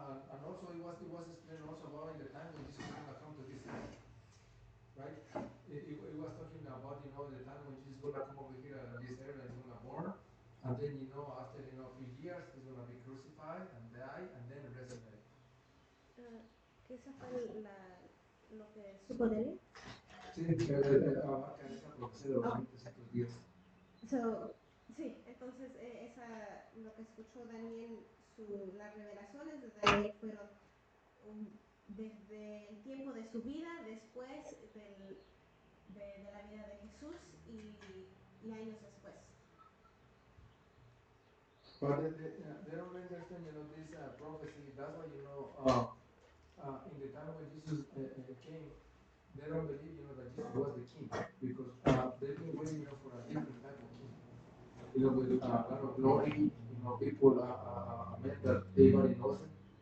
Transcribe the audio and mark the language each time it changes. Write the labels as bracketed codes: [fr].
[en] and also it was explained also about in the time when Jesus is gonna come to this earth, right? It was talking about, the time when Jesus is gonna come over here on this earth and he's gonna born, and then, after, a few years he's gonna be crucified and die and then resurrect. [es] Que esa fue lo que supo Daniel. Sí, abarca esa profecía de los 300 días. So, sí, entonces lo que escuchó Daniel, las revelaciones de Daniel fueron desde el tiempo de su vida, después de la vida de Jesús y años después. [en] But they don't understand, this prophecy. That's why, in the time when Jesus came, they don't believe, that Jesus was the king, because they've been waiting, for a different type of king. With a lot of glory, people meant that everybody knows him.